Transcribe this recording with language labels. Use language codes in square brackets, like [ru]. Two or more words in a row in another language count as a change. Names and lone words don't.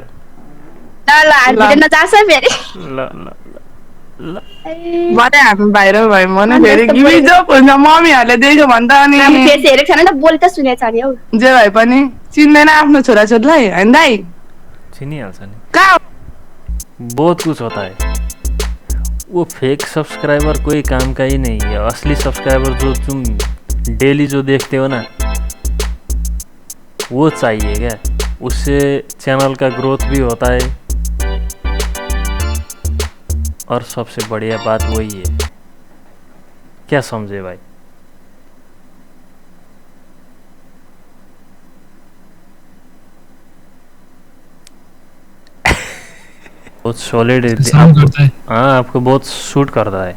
[ne] ल हामी नजान्छ फेरि ल ल ल भने हामी भाइरल भयो भने फेरि गिमिजो हुन्छ मम्मीहरूले देख्यो भने त अनि फेस हेरेको छैन त बोली त सुनेको छ नि हौ जे भए पनि चिन्दैन आफ्नो छोराछोरीलाई हैन दाइ चिनिहाल्छ नि कहाँ [hi] बहुत कुछ होता है वो [en] fake subscriber [hi] कोई काम का ही नहीं है असली सब्सक्राइबर जो तुम डेली जो देखते हो ना वो चाहिए क्या उससे चैनल का ग्रोथ भी होता है और सबसे बढ़िया बात वही है क्या समझे भाई बहुत सॉलिड है हाँ आपको बहुत सूट करता है